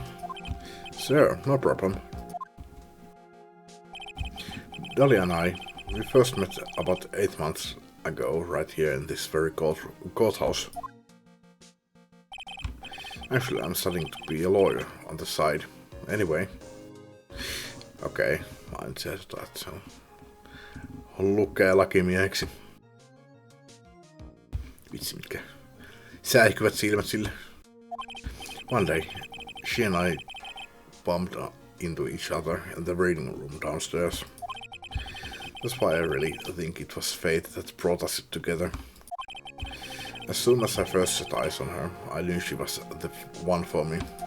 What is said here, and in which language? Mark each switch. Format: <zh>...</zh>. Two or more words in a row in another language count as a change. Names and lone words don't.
<en>Sure, no problem. Dahlia and I, we first met about 8 months ago, right here in this very courthouse. Actually, I'm studying to be a lawyer on the side. Anyway.</en> <fi>Okei, mä en tiedä, että se lukee lakimieheksi. Vitsi, mitkä säihkyvät silmät sille.</fi> <en>One day, she and I bumped into each other in the reading room downstairs. That's why I really think it was fate that brought us together. As soon as I first set eyes on her, I knew she was the one for me.</en>